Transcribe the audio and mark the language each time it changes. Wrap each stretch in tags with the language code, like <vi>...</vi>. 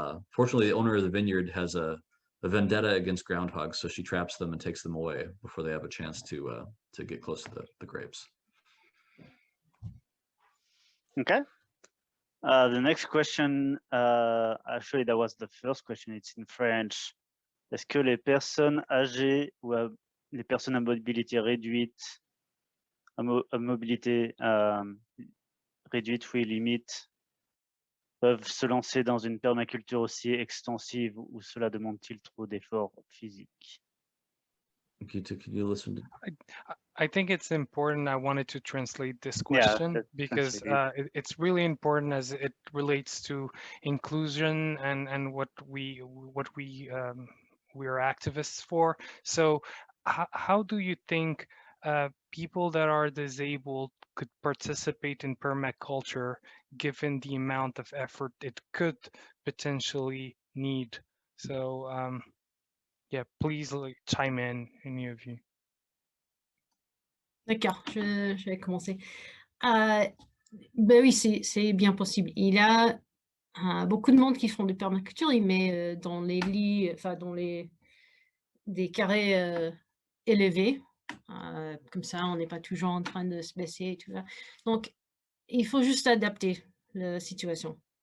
<en>Fortunately, the owner of the vineyard has a vendetta against groundhogs, so she traps them and takes them away before they have a chance to get close to the grapes. Okay. The next question, actually, that was the first question. It's in French.</en> <fr>Est-ce que les personnes âgées ou les personnes à mobilité réduite, à mobilité réduite, oui, limite, peuvent se lancer dans une permaculture aussi extensive ou cela demande-t-il trop d'efforts physiques?</fr> <en>Can you listen to... I think it's important. I wanted to translate this question because it's really important as it relates to inclusion and what we are activists for. So how do you think people that are disabled could participate in permaculture given the amount of effort it could potentially need? So yeah, please chime in, any of you.</en> <fr>D'accord, je vais commencer. Ben oui, c'est bien possible. Il y a beaucoup de monde qui font de permaculture, il met dans les lits, enfin dans des carrés élevés. Comme ça, on n'est pas toujours en train de se baisser et tout ça. Donc, il faut juste adapter la situation.</fr>